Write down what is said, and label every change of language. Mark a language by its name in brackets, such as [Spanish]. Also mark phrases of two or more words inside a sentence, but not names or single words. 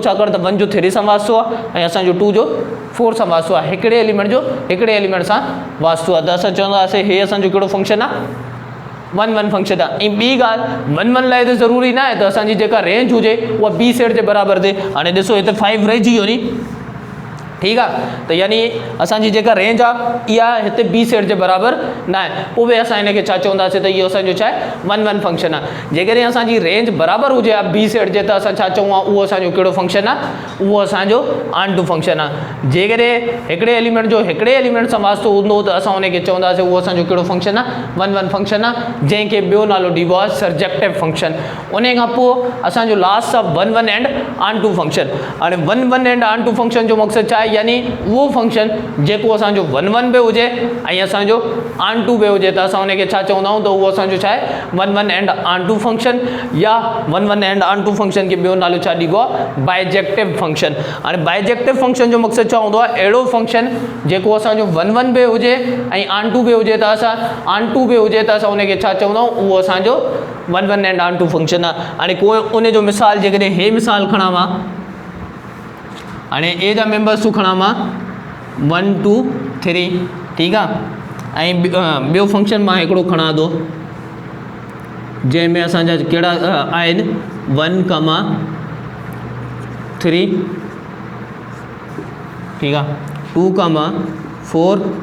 [Sindhi] छाकाणि त वन जो 3 सां वास्तो आहे ऐं असांजो 2 जो 4 सां वास्तो आहे हिकिड़े एलिमेंट सां वास्तो आहे त असां चवंदासीं हे असांजो कहिड़ो फंक्शन आहे [English] one function [Sindhi] आहे ऐं ॿी ॻाल्हि वन लाइ त ज़रूरी न आहे त असांजी जेका रेंज हुजे उहा बी सेट जे बराबरि थिए हाणे ॾिसो हिते 5 रहिजी वियो नी ठीकु आहे त यानी असांजी जेका रेंज आहे इहा हिते बी सेट जे बराबरि न आहे पोइ बि असां हिनखे छा चवंदासीं त इहो असांजो छा आहे [English] one function [Sindhi] आहे जेकॾहिं असांजी रेंज बराबरि हुजे आहे बी सेट जे त असां छा चऊं आहे उहो असांजो कहिड़ो फंक्शन आहे उहो असांजो [English] on to function [Sindhi] आहे जेकॾहिं हिकिड़े एलिमेंट सां वास्तो हूंदो त असां हुनखे चवंदासीं उहो असांजो कहिड़ो फंक्शन आहे [English] one function [Sindhi] आहे जंहिंखे ॿियो नालो ॾिबो आहे [English] surjective function [Sindhi] उन खां पोइ असांजो लास्ट आहे वन [English] and on to function [Sindhi] हाणे [English] one and on to function [Sindhi] जो मक़सदु छा आहे यानी उहो फंक्शन जेको असांजो वन बि हुजे ऐं असांजो [English] on to [Sindhi] बि हुजे त असां हुनखे छा चवंदा आहियूं त उहो असांजो छा आहे [English] one and on to function [Sindhi] या [English] one and on to function [Sindhi] खे ॿियो नालो छा ॾिबो आहे [English] bijective function [Sindhi] हाणे [English] bijective function [Sindhi] जो मक़सदु छा हूंदो आहे अहिड़ो फंक्शन जेको असांजो वन बि हुजे ऐं [English] on to [Sindhi] बि हुजे त असां [English] on to [Sindhi] बि हुजे त असां हुनखे छा चवंदा आहियूं उहो असांजो [English] one and on to function [Sindhi] आहे हाणे कोई उन जो मिसाल जेकॾहिं हे मिसाल खणां मां हाणे ए जा मेंबर्स तूं खणां मां 1 2 3 ठीकु आहे ऐं ॿियो फंक्शन मां हिकिड़ो खणां थो जंहिंमें असांजा कहिड़ा आहिनि 1 3 ठीकु आहे 2 4